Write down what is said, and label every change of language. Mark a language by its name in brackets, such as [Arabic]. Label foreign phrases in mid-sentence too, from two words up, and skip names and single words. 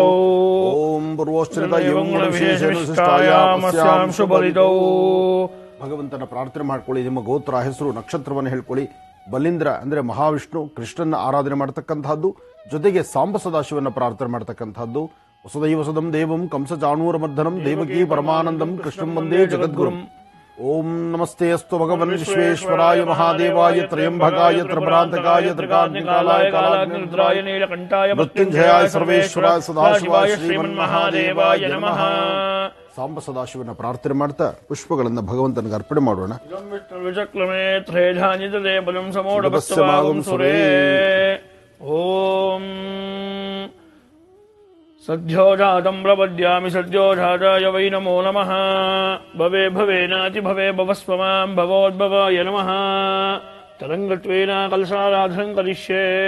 [Sanskrit] ಓಂ ಪೂರ್ವೋಚ್ಚರದ ಇವಂ ಗುಣ ವಿಶೇಷೇನ ವಿಶಿಷ್ಟಾಯಾಮಸ್ಯಾಂ ಶುಭಲಿತೌ. [Kannada] ಭಗವಂತನ ಪ್ರಾರ್ಥನೆ ಮಾಡ್ಕೊಳ್ಳಿ. ನಿಮ್ಮ ಗೋತ್ರ, ಹೆಸರು, ನಕ್ಷತ್ರವನ್ನು ಹೇಳ್ಕೊಳ್ಳಿ. ಬಲೀಂದ್ರ ಅಂದ್ರೆ ಮಹಾವಿಷ್ಣು, ಕೃಷ್ಣನ ಆರಾಧನೆ ಮಾಡತಕ್ಕಂತಹದ್ದು. ಜೊತೆಗೆ ಸಾಂಬ ಸದಾಶಿವನ ಪ್ರಾರ್ಥನೆ ಮಾಡತಕ್ಕಂತಹದ್ದು. [Sanskrit] ವಸುದೈವ ವಸುದಂ ದೇವಂ ಕಂಸ ಚಾಣೂರ ಮರ್ದನಂ ದೇವಕೀ ಪರಮಾನಂದಂ ಕೃಷ್ಣಂ ವಂದೇ ಜಗದ್ಗುರುಂ. ಓಂ ನಮಸ್ತೆ ಅಸ್ತು ಭಗವನ್ ವಿಶ್ವೇಶ್ವರಾಯ ಮಹಾದೇವಾಯ ತ್ರಯಂಬಕಾಯ ತ್ರಭ್ರಾಂತಕಾಯ ತ್ರಿಕಾಗ್ನಿಕಾಲಾಯ ಕಾಲಾಗ್ನಿರುದ್ರಾಯ ನೀಲಕಂಠಾಯ ಮೃತ್ಯುಂಜಯಾಯ ಸರ್ವೇಶ್ವರಾಯ ಸದಾಶಿವಾಯ ಶ್ರೀಮನ್ಮಹಾದೇವಾಯ ನಮಃ. [Kannada] ಸಾಂಬ ಸದಾಶಿವನ ಪ್ರಾರ್ಥನೆ ಮಾಡ್ತಾ ಪುಷ್ಪಗಳನ್ನು ಭಗವಂತನಿಗೆ ಅರ್ಪಣೆ ಮಾಡೋಣ. [Sanskrit] ಓಂ ಸದ್ಯೋಜಾತಂ ಪ್ರಪದ್ಯಾಮಿ ಸದ್ಯೋಜಾತಾಯ ವೈ ನಮೋ ನಮಃ. ಭವೇ ಭವೇನಾತಿ ಭವೇ ಭವಸ್ವ ಮಾಂ ಭವೋದ್ಭವಾಯ ನಮಃ. ತರಂಗತ್ವೇನ ಕಲಶಾರಾಧನಂ ಕರಿಷ್ಯೇ.